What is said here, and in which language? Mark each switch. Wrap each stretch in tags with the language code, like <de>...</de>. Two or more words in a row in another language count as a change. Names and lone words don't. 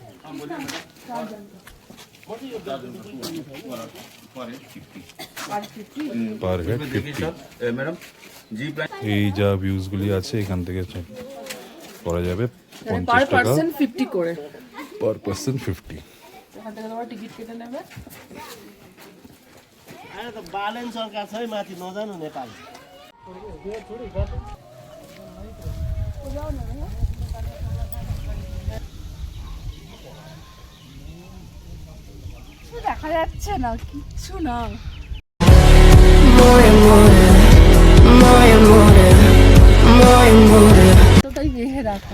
<en>per head</en> <bn>50। এই যা ভিউজগুলি আছে এখান থেকে করা যাবে 50 টাকা 50 করে,</bn> <en>per person</en> <bn>50। এখান থেকে তোমার টিকিট কেটে নেবে।</bn> <ne>आएर त बालेन सरकार छ है माथि नजानु नेपाल</ne> <bn>দেখা যাচ্ছে না কিচ্ছু না। এতটাই বেঁধে রাখা,</bn>